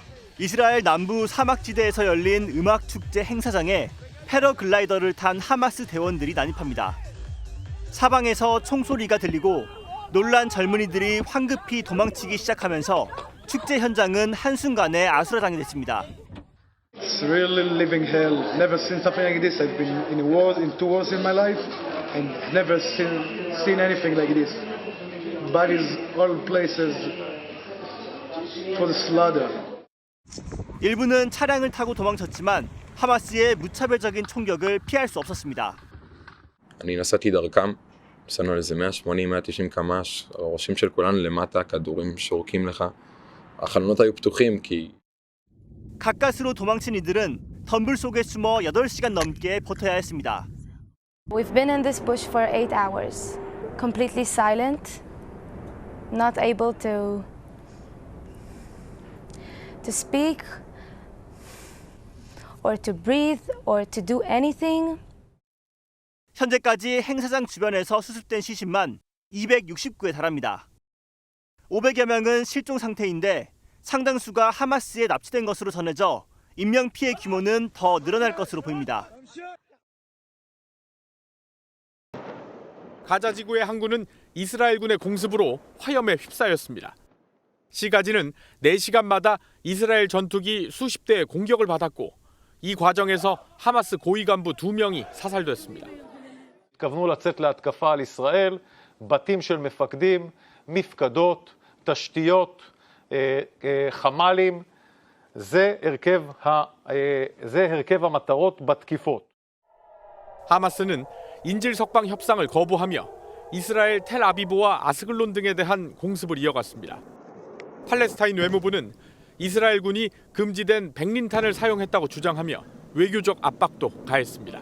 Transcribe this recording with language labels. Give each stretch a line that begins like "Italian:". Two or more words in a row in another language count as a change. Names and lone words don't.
Korean: 이스라엘 남부 사막지대에서 열린 음악축제 행사장에 패러글라이더를 탄 하마스 대원들이 난입합니다. 사방에서 총소리가 들리고 놀란 젊은이들이 황급히 도망치기 시작하면서 축제 현장은 한순간에 아수라장이 됐습니다.
English: It's really living hell. Never seen something like this. I've been in wars, in 2 wars in my life, and never seen anything like this. Bodies all places for the slaughter.
Korean: 일부는 차량을 타고 도망쳤지만 하마스의 무차별적인 총격을 피할 수 없었습니다.
Hebrew: אני נסעתי דרכם, נסענו על איזה 180-190 קמ"ש, הראשים של כולנו למטה, הכדורים שורקים לך. החלונות היו פתוחים כי...
Korean: 가까스로 도망친 이들은 덤불 속에 숨어 8시간 넘게 버텨야 했습니다.
English: We've been in this bush for 8 hours, completely silent, not able to speak or to breathe or to do anything.
Korean: 현재까지 행사장 주변에서 수습된 시신만 269에 달합니다. 500여 명은 실종 상태인데 상당수가 하마스에 납치된 것으로 전해져 인명피해 규모는 더 늘어날 것으로 보입니다. 가자 지구의 항구는 이스라엘군의 공습으로 화염에 휩싸였습니다. 시가지는 4시간마다 이스라엘 전투기 수십 대의 공격을 받았고 이 과정에서 하마스 고위 간부 2명이 사살됐습니다.
Hebrew: התכוונו לצאת להתקפה על ישראל, בתים של מפקדים, מפקדות, תשתיות, חמ"לים, זה הרכב המטרות בתקיפות.
Korean: 하마스는 인질 석방 협상을 거부하며 이스라엘 텔아비브와 아스글론 등에 대한 공습을 이어갔습니다. 팔레스타인 외무부는 이스라엘군이 금지된 백린탄을 사용했다고 주장하며 외교적 압박도 가했습니다.